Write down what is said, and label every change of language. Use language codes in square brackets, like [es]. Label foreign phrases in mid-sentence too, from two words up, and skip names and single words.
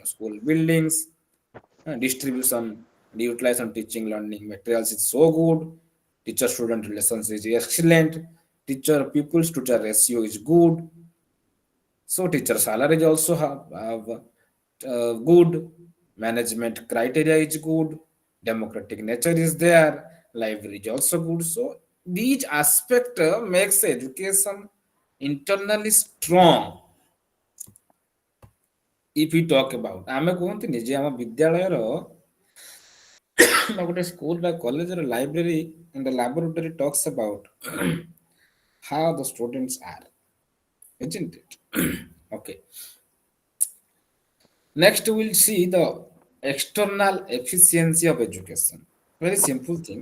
[en] of school buildings, distribution and utilization teaching learning materials is so good, teacher student relations is excellent, teacher pupils to teacher ratio is good, so teacher salary is also have good, management criteria is good, democratic nature is there, library is also good. So these aspect makes education internally strong. If we talk about [or] ଆମେ କୁହନ୍ତିନି ଯେ ଆମ ବିଦ୍ୟାଳୟର ଗୋଟେ ସ୍କୁଲ ବା କଲେଜର [en] library and the laboratory talks about how the students are, isn't it? Okay. Next, we'll see the external efficiency of education. Very simple thing.